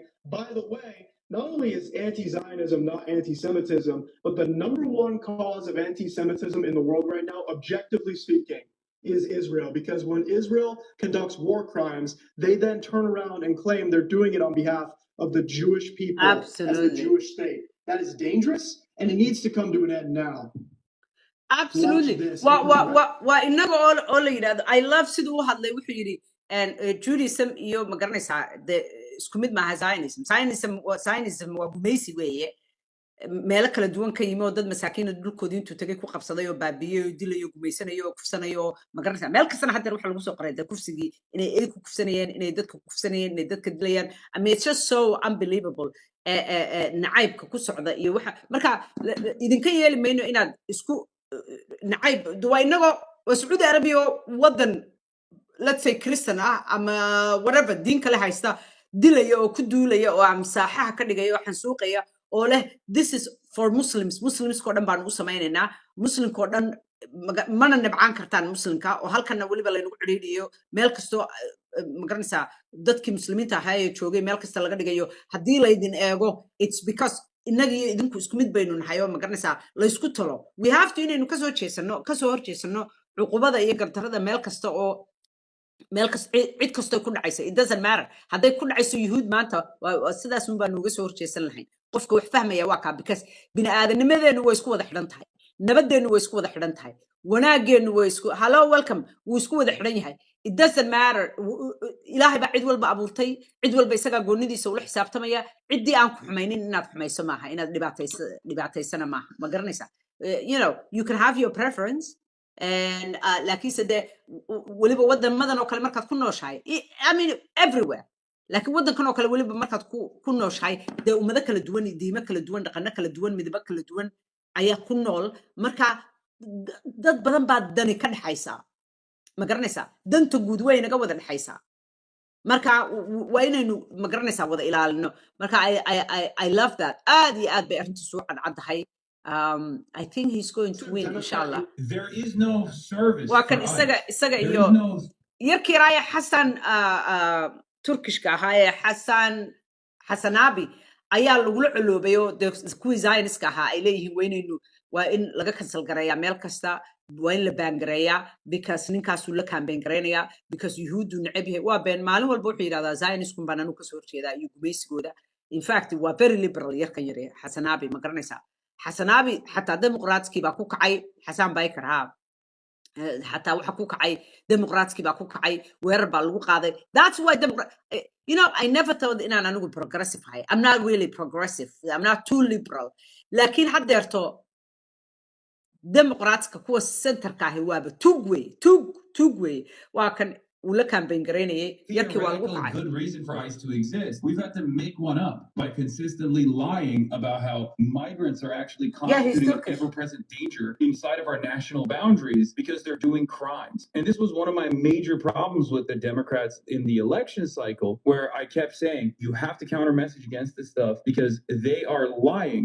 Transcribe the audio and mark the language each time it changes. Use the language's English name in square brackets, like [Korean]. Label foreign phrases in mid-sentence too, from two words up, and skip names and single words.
[English] By the way, not only is anti-Zionism not anti-Semitism, but the number one cause of anti-Semitism in the world right now, objectively speaking, is Israel. Because when Israel conducts war crimes, they then turn around and claim they're doing it on behalf of the Jewish people as the absolutely Jewish state. That is dangerous, and it needs to come to an end now. Watch absolutely this. wa It was wa right. [Somali] wa waa inaga oo la yidhahdo [English] I love [Somali] siduu u hadlay wuxuu yidhi Judaism iyo ma garanaysaa de isku mid maaha Zionism waa gumaysi weeye meelo kala duwan ka yimi oo dad masaakiin dhulkoodii intuu tagay ku qabsaday oo baabiyey oo dilay oo gumaysanayo oo kufsanayo oo ma garanaysaa meel kastana haddeer waxa lagu soo qoray de kufsigii inay eey ku kufsanayeen inay dadka kufsanayeen inay dadka dilayaan [English] I mean it's just so unbelievable [Somali] nacaybka ku socda iyo waxa marka idinka yeeli mayno inaad isku nacayb waa inagoo waa Sacuudi Arabiya oo wadan [English] let's say Christian [Somali] ama whatever diin kale haysta dilaya oo ku duulaya oo amsaaxaha ka dhigaya oo xansuuqaya oo leh [English] this is for Muslims [Somali] ko dhan baan u samaynaynaa Muslimko dhan mana nabcaan kartaan Muslimka oo halkana waliba laynagu xidhiidhiyo meel kasto ma garanaysaa dadkii muslimiinta ahaa ee joogay meel kasta laga dhigayo haddii laydin eego [English] it's because [Somali] inagii idinku isku mid baynu nahay oo ma garanaysaa laysku talo [English] we have to [Somali] inaynu kasoo horjeesano cuqubada iyo gardarada meel kasta oo meel kasta cid kastoo ku dhacaysa [English] it doesn't matter [Somali] hadday ku dhacayso yuhuud maanta sidaas un baan uga soo horjeesan lahayn qofka wax fahmaya waa kaa because bini'aadanimadeenu way isku wada xidhan tahay nabadeenu way isku wada xidhan tahay wanaageenu way isku hello welcome wuu isku wada xidhan yahay [English] it doesn't matter [Somali] ilaahay baa cid walba abuurtay cid walba isagaa goonidiisa ula xisaabtamaya ciddii aan ku xumaynin inaad xumayso maaha inaad dhibaataysana maaha ma garanaysaa [English] you know you can have your preference and [Somali] laakiinse de weliba wadamadan oo kale markaad ku nooshahay [English] I mean everywhere [Somali] laakiin wadankan oo kale weliba markaad ku nooshahay dee ummado kala duwan diimo kala duwan dhaqano kala duwan midabo kala duwan ayaa ku nool marka dad badan baa dani ka dhexaysaa ma garanaysaa danta guud way naga wada dhexaysaa marka waa inaynu ma garanaysaa wada ilaalino marka [English] I love that [Somali] aad iyo aad bay arrintiisu u cadcaddahay [English] I think he's going to win [Somali] inshallah [English] There is no service [Somali] waa kan [English] for [Somali] isaga [English] ICE. [Somali] isaga [English] There [Somali] iyo [English] is no [Somali] yarkii raaya xasan turkishka ahaa ee xasanabi ayaa lagula coloobay oo kuwii Zioniska ahaa ay leeyihiin waa in laga cancel gareeyaa meel kasta waa in la baangareeyaa because ninkaasuu la campaign gareynayaa because yuhuuddu neceb yahay waa been maalin walba wuxuu yidhahdaa Zioniskum baan anu kasoo horjeedaa iyo gumaysigooda [English] in fact [Somali] waa [English] very liberal [Somali] yarkan yare xasanabi ma garanaysaa xasanabi xataa dimuqraatskii baa ku kacay xasan baykar haa حتى waxa ku kacay dimuqraatskii baa ku kacay weerar baa lagu qaaday [English] that's why you know I never thought [Somali] inaan anigu progressive ahay [English] I'm not really progressive I'm not too liberal [Somali] laakiin haddeerto dimuqraatska kuwa centerka ahi waaba tug wey waa kan uu la campaign gareynayay yarkii waa lagu [English] theoretical [Somali] kacay [English] good reason for ICE to exist. We've had to make one up by consistently lying about how migrants are actually Yeah, he's constituting an Turkish. ever-present danger inside of our national boundaries because they're doing crimes. And this was one of my major problems with the Democrats in the election cycle, where I kept saying, you have to counter message against this stuff because they are lying.